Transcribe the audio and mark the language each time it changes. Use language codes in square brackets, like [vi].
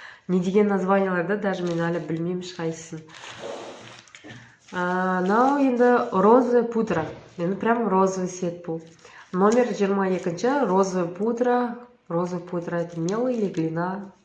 [kk] Не деген названияларда даже мен әлі білмеймін ешқайсысын. Мынау енді [ru] розовая пудра. Енді прям розовый цвет [kk] бұл. [ru] Номер 22. Розовая пудра. Розовая пудра это мел или глина.